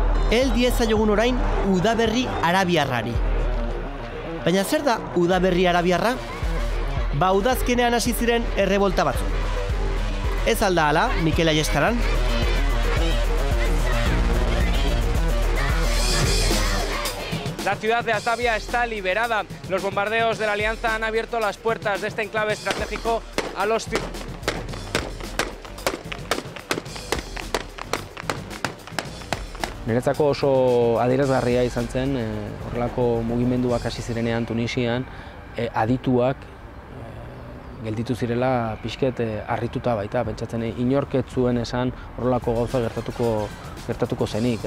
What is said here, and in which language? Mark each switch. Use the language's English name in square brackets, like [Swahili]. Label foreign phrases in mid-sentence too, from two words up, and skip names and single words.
[Basque] hel diezaiogun orain udaberri arabiarrari. Baina zer da udaberri arabiarra? Ba, udazkenean hasi ziren errebolta batzuk. Ez alda hala, Mikel Ayestaran? [Spanish] La ciudad de Atavia está liberada. Los bombardeos de la Alianza han abierto las puertas de este enclave estratégico a los ciudadanos. [Basque] Niretzako oso adierazgarria izan zen, horrelako mugimenduak hasi zirenean Tunisian, adituak gelditu zirela pixket harrituta baita, pentsatzen inork ez zuen esan horrelako gauza gertatuko zenik.